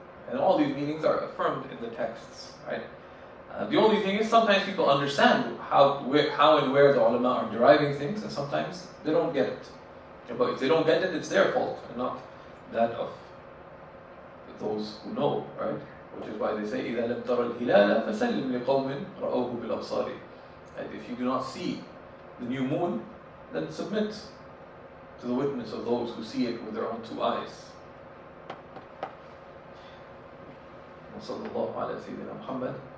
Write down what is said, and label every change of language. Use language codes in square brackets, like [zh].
[en] And all these meanings are affirmed in the texts, right? The only thing is sometimes people understand how and where the ulama are deriving things, and sometimes they don't get it. But if they don't get it, it's their fault, and not that of those who know, right? Which is why they say, [ar] إِذَا لَمْ تَرَ الْهِلَالَ فَسَلِّمْ لِقَوْمٍ رَأَوْهُ بِالْأَبْصَارِ. [en] If you do not see the new moon, then submit to the witness of those who see it with their own two eyes. [ar] وصلى الله على سيدنا محمد